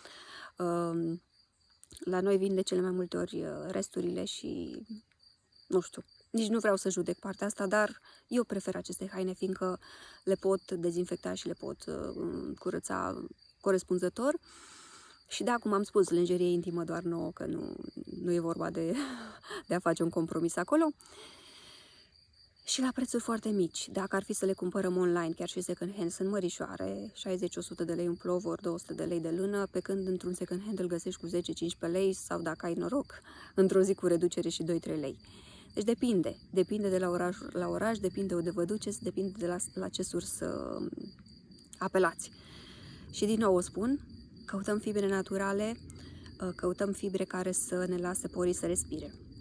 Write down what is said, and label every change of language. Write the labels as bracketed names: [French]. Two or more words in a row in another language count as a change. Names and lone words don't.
[Romanian] La noi vin de cele mai multe ori resturile și nu știu, nici nu vreau să judec partea asta, dar eu prefer aceste haine fiindcă le pot dezinfecta și le pot curăța corespunzător. Și da, cum am spus, lenjerie intimă doar nouă, că nu e vorba de a face un compromis acolo. Și la prețuri foarte mici. Dacă ar fi să le cumpărăm online, chiar și [English] second hand, [Romanian] sunt mărișoare, 60-100 de lei un plovor, 200 de lei de lână, pe când într-un [English] second hand [Romanian] îl găsești cu 10-15 lei sau, dacă ai noroc, într-o zi cu reducere și 2-3 lei. Deci depinde de la oraș la oraș, depinde de vă duceți, depinde de la ce sursă apelați. Și din nou o spun, căutăm fibre naturale, căutăm fibre care să ne lase porii să respire.